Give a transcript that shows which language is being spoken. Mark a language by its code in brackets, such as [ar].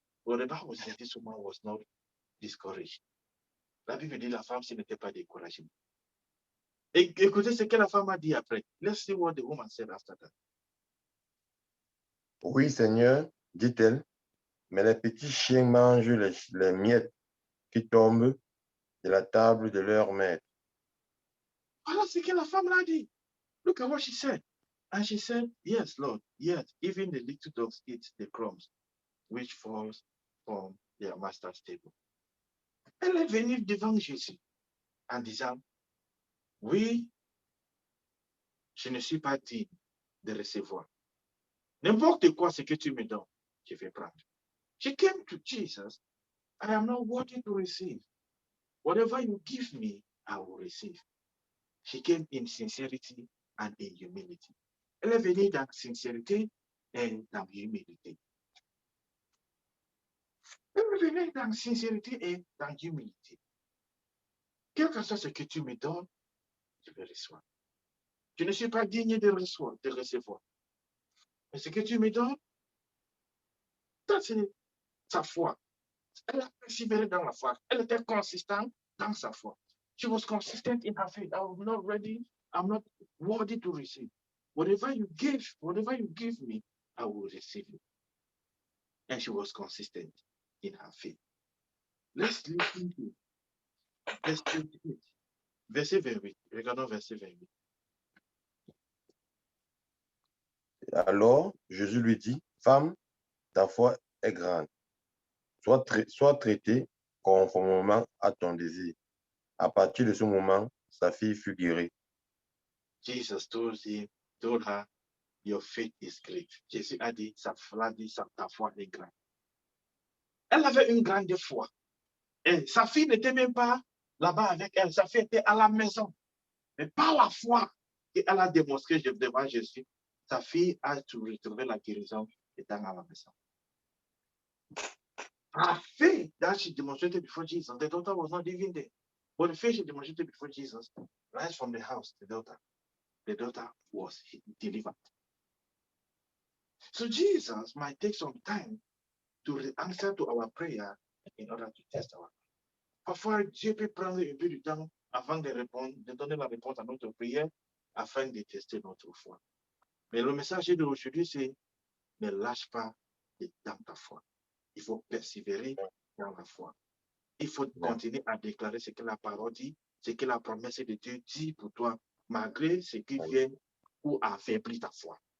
[en] But the Bible says this woman was not discouraged. [fr] La Bible dit la femme n'était pas découragée. Et écoutez ce que la femme a dit après. [en] Let's see what the woman said after that. [fr] Oui, Seigneur, dit-elle, mais les petits chiens mangent les miettes qui tombent de la table de leur maître. Voilà ce que la femme l'a dit. [en] Look at what she said. And she said, yes, Lord, yes, even the little dogs eat the crumbs which falls from their master's table. [fr] Elle est venue devant Jésus en disant, oui, je ne suis pas digne de recevoir. N'importe quoi ce que tu me donnes, je vais prendre. [en] She came to Jesus, I am not worthy to receive. Whatever you give me, I will receive. She came in sincerity and in humility. [fr] Elle est venue dans sincérité et dans humilité. Elle est venue dans sincérité et dans humilité. Quel que soit ce que tu me donnes, je vais recevoir. Je ne suis pas digne de recevoir. Mais ce que tu me donnes, ça c'est sa foi. Elle a persévéré dans la foi. Elle était consistante dans sa foi. [en] She was consistent in her faith. I'm not ready. I'm not worthy to receive. Whatever you give me, I will receive it. And she was consistent in her faith. Let's listen to verse 28. [fr] Verset 28. Regardons verset 28. Alors, Jésus lui dit, femme, ta foi est grande. Sois traitée conformément à ton désir. À partir de ce moment, sa fille fut guérie. [en] Jesus told her, your faith is great. [fr] Jésus a dit, ta foi est grande. Elle avait une grande foi. Et sa fille n'était même pas là-bas avec elle. Sa fille était à la maison. Mais par la foi qu'elle a démontré devant Jésus, sa fille a retrouvé la guérison étant à la maison. [en] Her faith that she demonstrated before Jesus, the daughter was not even there. But the faith she demonstrated before Jesus, right from the house, the daughter was delivered. So Jesus might take some time to answer to our prayer in order to test our faith. [fr] Parfois, Dieu peut prendre un peu de temps avant de répondre, de donner la réponse à notre prière afin de tester notre foi. Mais le message d'aujourd'hui, c'est ne lâche pas dans ta foi. Il faut persévérer dans la foi. Il faut continuer à déclarer ce que la parole dit, ce que la promesse de Dieu dit pour toi, malgré ce qui vient ou affaiblir ta foi.